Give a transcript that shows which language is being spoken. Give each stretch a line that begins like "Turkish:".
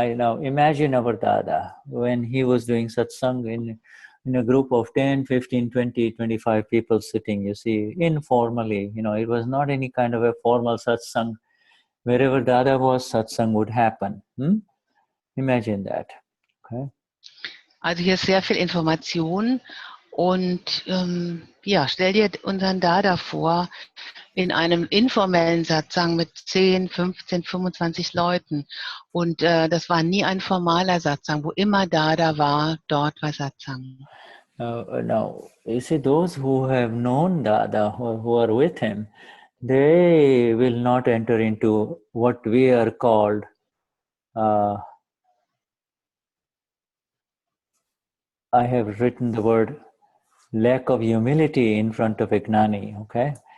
English: Now imagine our Dada when he was doing satsang in a group of 10, 15, 20, 25 people sitting, you see, informally. It was not any kind of a formal satsang. Wherever Dada was, satsang would happen. Imagine that, okay?
German: Also hier ist sehr viel Information und ja, stell dir unseren Dada vor in einem informellen Satsang mit 10, 15, 25 Leuten und das war nie ein formaler Satsang, wo immer Dada war, dort war Satsang.
English: Now, you see, those who have known Dada, who are with him, they will not enter into what we are called I have written the word lack of humility in front of a Gnani, okay?